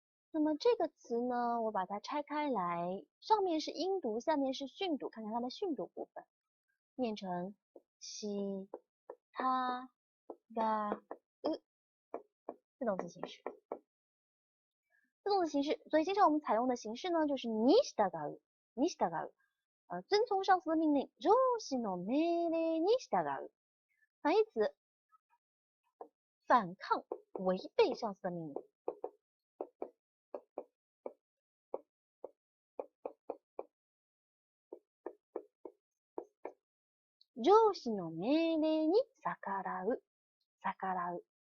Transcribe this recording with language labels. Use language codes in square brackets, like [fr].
[zh] 那么这个词呢，我把它拆开来，上面是音读，下面是训读，看看它的训读部分，念成西他が自动词形式。自动词形式，所以经常我们采用的形式呢，就是に従う，に従う。遵从上司的命令， [ja] 上司の命令に従う。 [zh] 反义词，反抗、违背上司的命令。 [ja] 上司の命令に逆らう。逆らう。